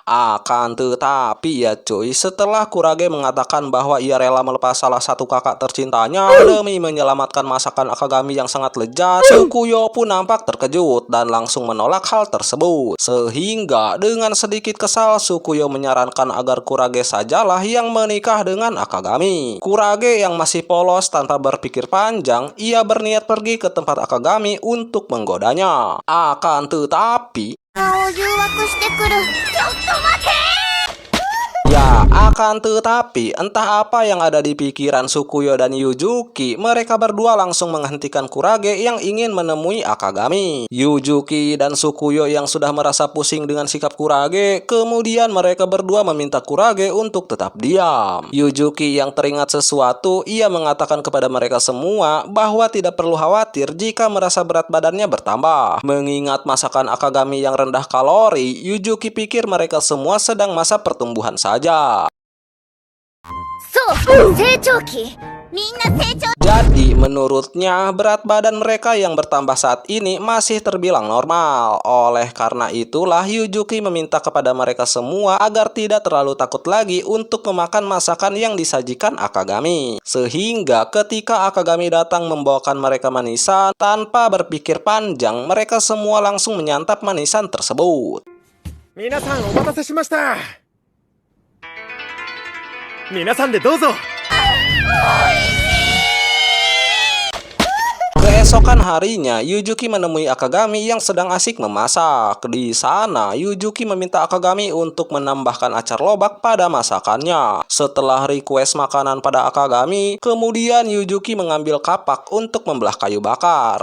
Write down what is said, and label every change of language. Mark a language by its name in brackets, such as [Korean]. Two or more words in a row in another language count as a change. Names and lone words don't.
[Indonesian] Akan tetapi ya cuy, setelah Kurage mengatakan bahwa ia rela melepas salah satu kakak tercintanya demi menyelamatkan masakan Akagami yang sangat lezat, Sukuyo pun nampak terkejut dan langsung menolak hal tersebut. Sehingga dengan sedikit kesal, Sukuyo menyarankan agar Kurage sajalah yang menikah dengan Akagami. Kurage yang masih polos tanpa berpikir panjang, ia berniat pergi ke tempat Akagami untuk menggodanya. Akan tetapi [Japanese] を誘惑してくる。ちょっと待て。 [Indonesian] ya, akan tetapi entah apa yang ada di pikiran Sukuyo dan Yujuki, mereka berdua langsung menghentikan Kurage yang ingin menemui Akagami. Yujuki dan Sukuyo yang sudah merasa pusing dengan sikap Kurage, kemudian mereka berdua meminta Kurage untuk tetap diam. Yujuki yang teringat sesuatu, ia mengatakan kepada mereka semua bahwa tidak perlu khawatir jika merasa berat badannya bertambah. Mengingat masakan Akagami yang rendah kalori, Yujuki pikir mereka semua sedang masa pertumbuhan saja. [Japanese] そう、成長期。みんな成長。 [Indonesian] Jadi menurutnya berat badan mereka yang bertambah saat ini masih terbilang normal. Oleh karena itulah Yujuki meminta kepada mereka semua agar tidak terlalu takut lagi untuk memakan masakan yang disajikan Akagami. Sehingga ketika Akagami datang membawakan mereka manisan, tanpa berpikir panjang mereka semua langsung menyantap manisan tersebut. [Japanese] 皆さんお待たせしました。皆さんでどうぞ。 [Indonesian] Keesokan harinya, Yujuki menemui Akagami yang sedang asik memasak. Di sana, Yujuki meminta Akagami untuk menambahkan acar lobak pada masakannya. Setelah request makanan pada Akagami, kemudian Yujuki mengambil kapak untuk membelah kayu bakar.